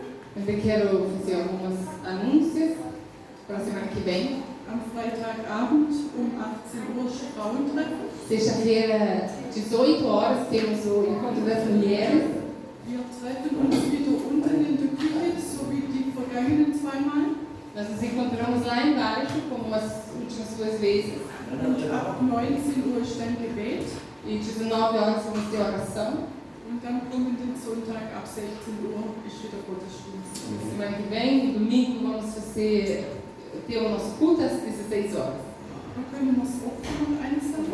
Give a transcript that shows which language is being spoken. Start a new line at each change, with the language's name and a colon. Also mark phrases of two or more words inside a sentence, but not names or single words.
Portuguese: Eu quero fazer alguns anúncios para a semana que vem.
German: Am Freitagabend um 18 Uhr Frauentreffen.
Portuguese: Sexta-feira, 18 horas, temos o Encontro das Mulheres.
German: Wir treffen uns wieder unten in der Küche, so wie die vergangenen zweimal.
Portuguese: Nós nos encontramos lá embaixo, como as últimas duas vezes.
German: Und ab 19 Uhr ist dann Gebet.
Portuguese: E 19 horas vamos ter oração.
German: Und dann kommenden Sonntag ab 16 Uhr ist wieder Gottesdienst.
Portuguese: Semana que vem, domingo, vamos ter o nosso culto às 16 horas.
German: Dann können wir das Opfer noch einsammeln.